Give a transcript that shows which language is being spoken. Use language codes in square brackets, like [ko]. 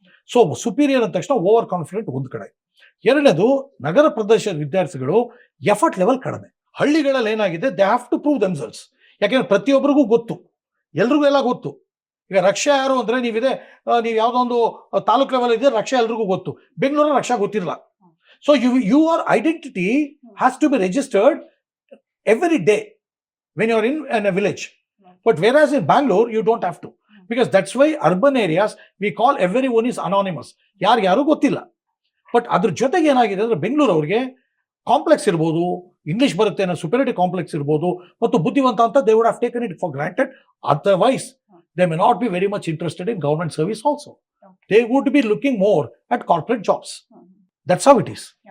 [kn] So superior ಅಂದ ತಕ್ಷಣ over confident ಒಂದು ಕಡೆ. ಎರಡನೇದು, ನಗರ ಪ್ರದೇಶದ ವಿದ್ಯಾರ್ಥಿಗಳು ಎಫರ್ಟ್ ಲೆವೆಲ್ ಕಡಿಮೆ. ಹಳ್ಳಿಗಳಲ್ಲಿ ಏನಾಗಿದೆ, [en] They have to prove themselves. [kn] ಯಾಕೆಂದ್ರೆ ಪ್ರತಿಯೊಬ್ಬರಿಗೂ ಗೊತ್ತು, ಎಲ್ರಿಗೂ ಎಲ್ಲ ಗೊತ್ತು. ಈಗ ರಕ್ಷಾ ಯಾರು ಅಂದ್ರೆ ನೀವು ಯಾವ್ದೋ ಒಂದು ತಾಲೂಕ್ ಲೆವೆಲ್ ಇದೆ, ರಕ್ಷಾ ಎಲ್ರಿಗೂ ಗೊತ್ತು. ಬೆಂಗಳೂರಲ್ಲಿ ರಕ್ಷಾ ಗೊತ್ತಿರಲ್ಲ. [en] So your identity has to be registered every day when you're in a village. But whereas in Bangalore, you don't have to. Because that's why urban areas, we call everyone is anonymous. [kn] ಯಾರು ಗೊತ್ತಿಲ್ಲ. But ಅದ್ರ ಜೊತೆಗೆ ಏನಾಗಿದೆ ಅಂದ್ರೆ ಬೆಂಗಳೂರು ಅವ್ರಿಗೆ complex ಇರ್ಬೋದು, English ಬರುತ್ತೆ ಅನ್ನೋ ಸುಪೀರಿಯರಿಟಿ ಕಾಂಪ್ಲೆಕ್ಸ್ ಇರ್ಬೋದು, ಮತ್ತು ಬುದ್ಧಿವಂತ ಅಂತ [en] They would have taken it for granted. Otherwise they may not be very much interested in government service also. They would be looking more at corporate jobs. That's how it is.